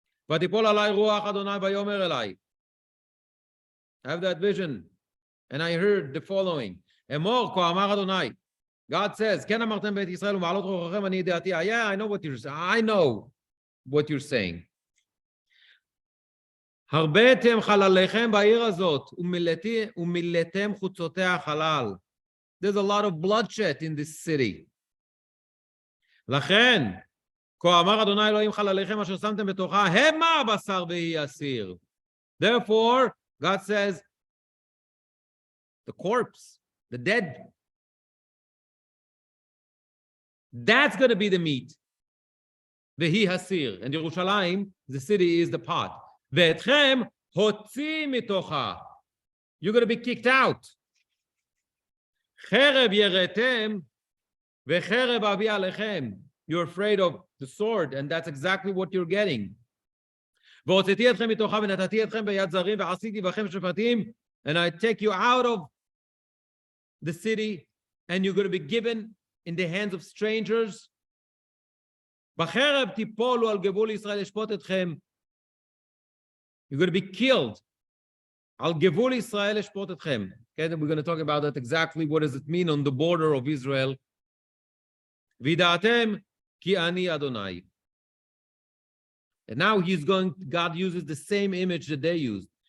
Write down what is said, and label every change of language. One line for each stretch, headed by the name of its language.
Hebrew: Vatipol alai ruach Adonai vayomer elai.
English: I have that vision, and I heard the following.
Hebrew: Emor ko amar Adonai.
English: God says,
Hebrew: Ken amartem beit Yisrael u'ma'alot ruchachem ani yidati.
English: Yeah, I know what you're saying. I know what you're saying.
Hebrew: הרביתם חלליכם בעיר הזאת, ומילאתם חוצותיה חלל.
English: There's a lot of bloodshed in this city.
Hebrew: לכן, כה אמר אדוני אלוהים חלליכם אשר שמתם בתוכה, המה הבשר והיא הסיר.
English: Therefore, God says, the corpse, the dead, that's going to be the meat.
Hebrew: והיא הסיר.
English: And Yerushalayim, the city, is the pot.
Hebrew: ואתכם הוציא מתוכה.
English: You're going to be kicked out.
Hebrew: חרב יראתם וחרב אביא עליכם.
English: You're afraid of the sword, and that's exactly what you're getting.
Hebrew: והוצאתי אתכם מתוכה ונתתי אתכם ביד זרים ועשיתי בכם שפטים,
English: and I take you out of the city, and you're going to be given in the hands of strangers.
Hebrew: בחרב תיפולו על גבול ישראל לשפוט אתכם.
English: You're going to be killed.
Hebrew: Al Gevul Israel eshpot etchem.
English: Okay, we're going to talk about that exactly. What does it mean on the border of Israel?
Hebrew: Vidatem ki ani Adonai.
English: And now God uses the same image that they used.